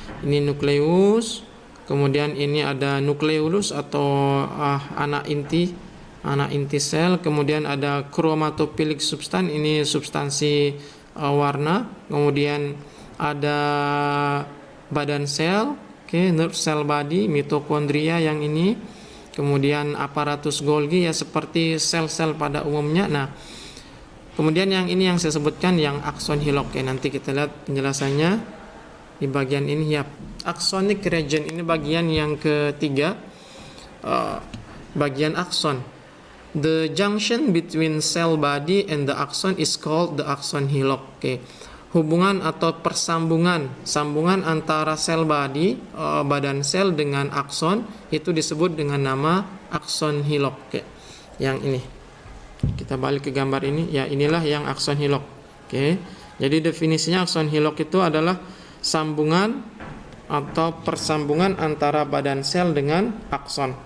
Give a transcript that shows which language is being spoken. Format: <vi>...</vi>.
<id>Ini nukleus, kemudian ini ada nukleolus atau anak inti sel, kemudian ada chromatophilic substance, ini substansi warna, kemudian ada badan sel, nerve cell body, mitokondria yang ini, kemudian aparatus Golgi ya seperti sel-sel pada umumnya. Nah, kemudian yang ini yang saya sebutkan yang akson hilok. Nanti kita lihat penjelasannya di bagian ini ya. Axonic region ini bagian yang ketiga, bagian akson.</id> <en>The junction between cell body and the axon is called the axon hillock.</en> <id>Hubungan atau sambungan antara sel body, badan sel dengan akson itu disebut dengan nama axon hillock. Yang ini kita balik ke gambar ini ya, inilah yang axon hillock. Jadi definisinya axon hillock itu adalah sambungan atau persambungan antara badan sel dengan akson.</id>